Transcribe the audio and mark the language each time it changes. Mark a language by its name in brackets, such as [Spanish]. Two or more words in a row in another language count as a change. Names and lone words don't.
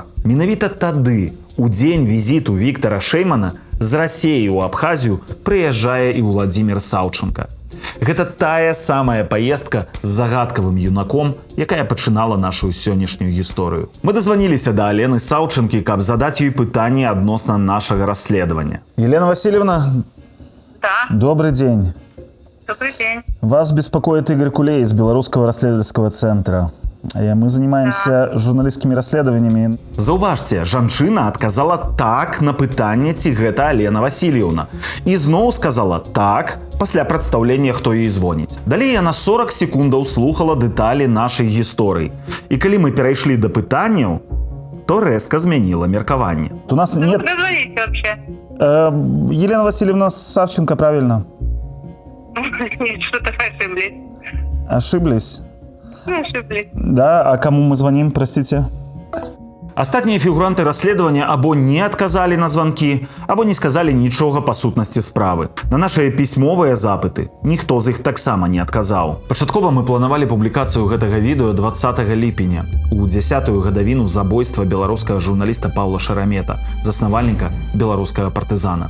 [Belarusian] Менавіта тады, у дзень візіту Віктора Шэймана, з Расеі ў Абхазію прыязджае і Уладзімір Саўчанка. Гэта тая самая паездка з загадкавым юнаком, якая пачынала нашу сённяшнюю гісторыю. Мы дазваніліся да Алены Саўчанкі, каб задаць ёй пытанні адносна нашага расследавання. [Russian] Елена Васильевна? Да. Добрый день. Добрый день. Вас беспокоит Игорь Кулей из Белорусского расследовательского центра. Мы занимаемся журналистскими расследованиями. [Belarusian] Заўважце, жанчына адказала так на пытанне, ці гэта Алена Васильевна. І зноў сказала так пасля прадстаўлення, хто ёй звоніць. Далей яна 40 секундаў слухала дэталі нашай гісторыі. І калі мы перайшлі да пытанняў, то рэзка змяніла меркаванне. [Russian] У нас нет... Вы звоните вообще? Елена Васильевна Савченко, правильно? Нет, что-то ошиблись. Ошиблись? Ошиблись. Да, а кому мы звоним, простите? [Belarusian] Астатнія фігуранты расследавання або не адказалі на званкі, або не сказалі нічога па сутнасці справы. На нашыя пісьмовыя запыты ніхто з іх таксама не адказаў. Пачаткова мы планавалі публікацыю гэтага відэо 20 ліпеня, у 10-ю гадавіну забойства беларускага журналіста Паўла Шарамета, заснавальніка беларускага партызана.